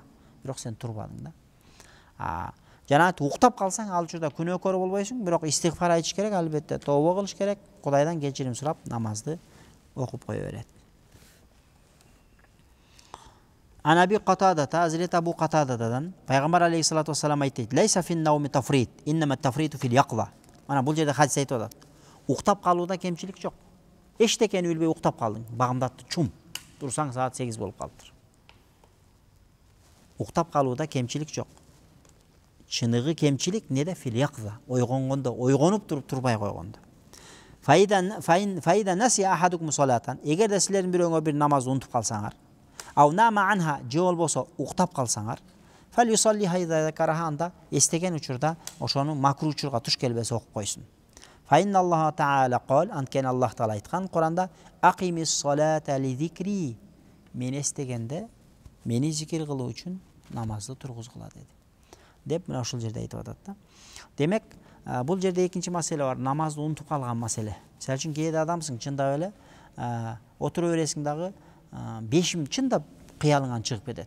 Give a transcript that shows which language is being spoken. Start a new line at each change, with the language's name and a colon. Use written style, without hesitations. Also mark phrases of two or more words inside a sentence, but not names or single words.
Kyrgyz: Бирок сен турбадың да. Жанаты уктап калсаң, ал учурда күнөөкөр болбойсуң, бирок истигфар айтыш керек, албетте тобо кылыш керек, Кудайдан кечирим сурап намазды окуп кое берет.
Arabic: عن أبي قتادة,
Kyrgyz: Hazreti Abu Katada'dan Peygamber
Arabic: عليه الصلاة والسلام
Kyrgyz: aytты:
Arabic: "ليس في النوم تفريط إنما التفريط في اليقظة."
Kyrgyz: Mana бул жерде хадис айтып атат. Уктап калууда кемчилик жок. Эчтекени билбей уктап калдың, багымдатты чум. Турсаң саат 8 болуп калыптыр. Уктап калууда кемчилик жок. Чыныгы кемчилик неде?
Arabic: في اليقظة.
Kyrgyz: Ойгонгондо, ойгонуп туруп турбай койгондо.
Arabic: فإذا نسي أحدكم صلاة.
Kyrgyz: Эгерде силердин бирөөңөр бир намазды унутуп калсаңар,
Arabic: أو نام عنها,
Kyrgyz: же болбосо уктап калсаңар,
Arabic: فليصل إذا ذكرها,
Kyrgyz: эстеген учурда ошону макруh учурга туш келбесе окуп койсун.
Arabic: فإن الله تعالى قال,
Kyrgyz: анткени Аллах таала айткан Куранда:
Arabic: "أقم الصلاة لذكري."
Kyrgyz: Мен эстегенде, мени зикир кылуу үчүн намазды тургузгула деди. Деп мына ушул жерде айтып атат да. Демек, бул жерде экинчи маселе бар, намазды унутуп калган маселе. Мисалы үчүн кээде адамсың, чындап эле отура бересиң дагы, бешим чындап кыялыңан чыгып кетет.